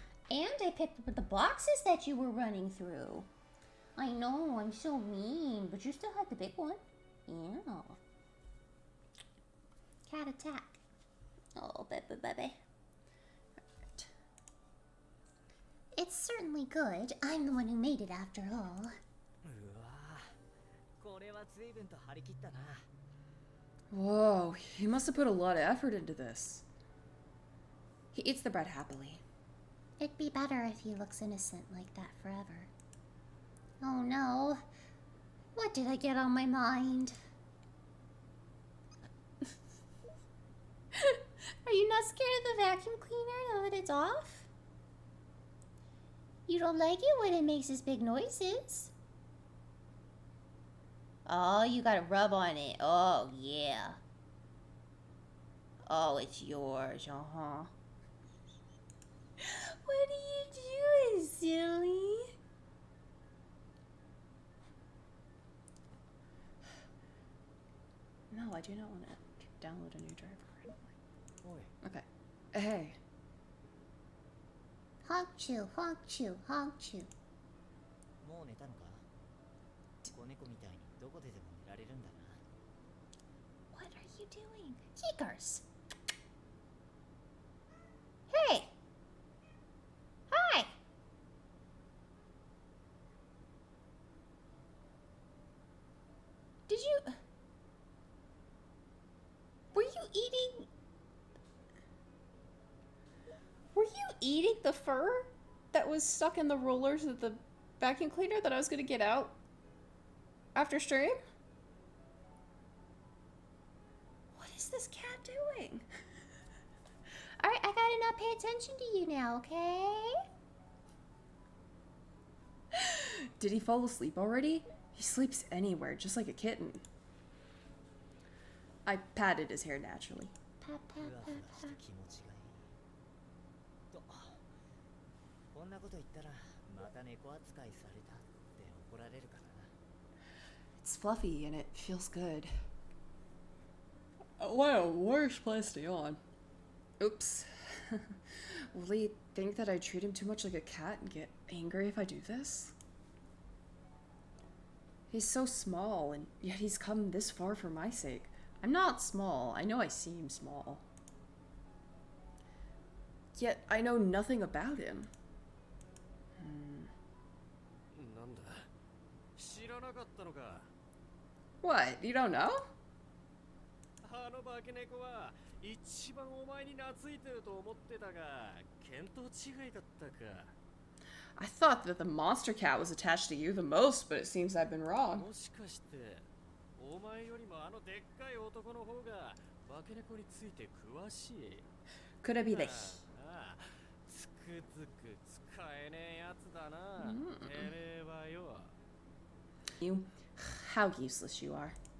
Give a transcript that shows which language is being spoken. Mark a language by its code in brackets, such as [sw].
[en] And I picked up the boxes that you were running through. I know, I'm so mean, but you still had the big one. Yeah. Cat attack. Oh, baby, baby. It's certainly good. I'm the one who made it after all. [ja] うわこれは随分と張り切ったな [en] Whoa, he must have put a lot of effort into this. He eats the bread happily. It'd be better if he looks innocent like that forever. Oh no. What did I get on my mind? Are you not scared of the vacuum cleaner now that it's off? You don't like it when it makes this big noises. Oh, you gotta rub on it. Oh, yeah. Oh, it's yours, uh-huh. What are you doing, silly? No, I do not want to download a new driver. [ja] おい [en] Okay. Hey. Honk chew, honk chew, honk chew. [ja] もう寝たのか子猫みたいにどこででも寝られるんだな [en] What are you doing? Keekers. Hey. Hi. Did you... Were you eating... Were you eating the fur that was stuck in the rollers of the vacuum cleaner that I was going to get out after stream? What is this cat doing? Alright, I gotta not pay attention to you now, okay? Did he fall asleep already? He sleeps anywhere, just like a kitten. I patted his hair naturally. Pat, ふ pat, わふ pat, わして pat. [ja] 気持ちがいいとこんなこと言ったらまた猫扱いされたって怒られるからな [en] It's fluffy and it feels good. What a worse place to yawn. Oops. Will he think that I treat him too much like a cat and get angry if I do this? He's so small, and yet he's come this far for my sake. I'm not small. I know I seem small. Yet I know nothing about him. [ja] なんだ知らなかったのか [en] What? You don't know? [ja] あの化け猫は一番お前に懐いてると思ってたが見当違いだったか [en] I thought that the monster cat was attached to you the most, but it seems I've been wrong. [ja] もしかしてお前よりもあのでっかい男の方が化け猫について詳しい [en] Could it be the... [ja] ああつくづく使えねえやつだなてめえはよ [en] You... How useless you are.